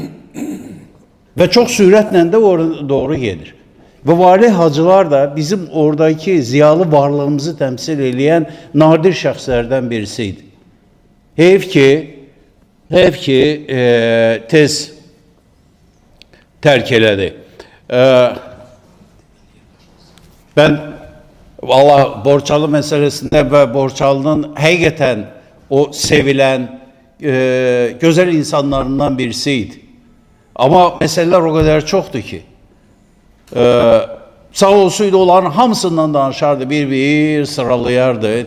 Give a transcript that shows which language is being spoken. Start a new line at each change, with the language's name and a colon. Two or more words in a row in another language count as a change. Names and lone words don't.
Azerbaijani: Və çox sürətlə də doğru gedir. Və Valeh hacılar da bizim oradaki ziyalı varlığımızı təmsil edən nadir şəxslərdən birisiydi. Heyf ki tez tərk elədi.
Turkish: Ben valla Borçalı meselesinde ve Borçalı'nın hakikaten o sevilen güzel insanlarından birisiydi. Ama meseleler o kadar çoktu ki.
Azerbaijani: Sağ olsaydı onların hamısından danışardı, bir sıralayardı.